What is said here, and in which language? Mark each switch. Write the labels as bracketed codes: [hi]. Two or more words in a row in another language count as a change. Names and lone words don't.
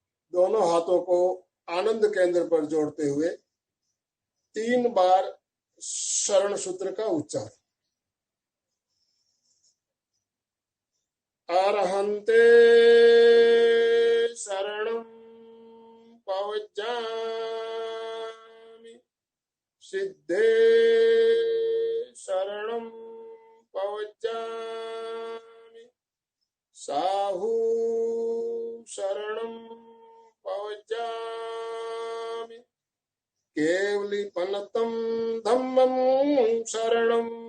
[hi] दोनों हाथों को आनंद केंद्र पर जोड़ते हुए 3 बार शरण सूत्र का उच्चारण। [pra] अरहन्ते शरणं पवज्जामि, सिद्धे शरणं पवज्जामि, साहू शरणं पवज्जामि, केवलीपनतं धम्मं शरणं